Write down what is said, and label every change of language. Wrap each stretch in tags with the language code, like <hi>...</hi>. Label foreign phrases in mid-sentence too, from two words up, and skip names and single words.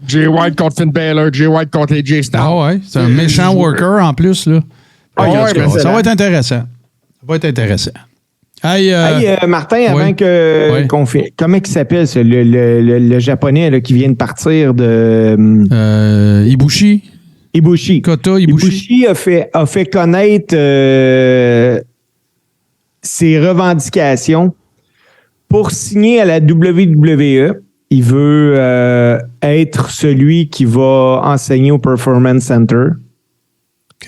<fr>Jay White contre Finn Balor, Jay White contre AJ Styles. Ah ouais, c'est un méchant worker en plus, là. Ça va être intéressant. Ça va être intéressant. Hey, Martin, avant qu'on fait... Comment il s'appelle, ça, le japonais là, qui vient de partir de... Ibushi. Kota Ibushi a fait connaître ses revendications. Pour signer à la WWE, il veut être celui qui va enseigner au Performance Center. Okay.</fr>